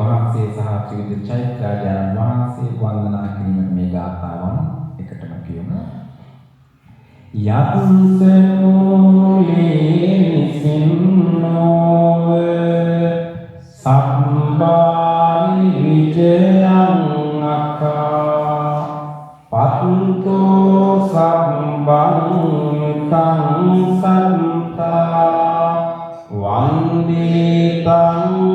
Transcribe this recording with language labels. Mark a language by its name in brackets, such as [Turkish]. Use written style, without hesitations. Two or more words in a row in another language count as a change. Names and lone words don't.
[Sinhala] වහන්සේ සහ ත්‍රිවිධ චෛත්‍යාචාර්යයන් වහන්සේ වන්දනා කිරීමට මේ ගාථාවන් එකටම කියමු. [Pali] යත්සනෝලේනිසින්නෝව සම්බාරි විජයං අකා පත්තෝ සම්බං තං සන්තා වන්දේ තං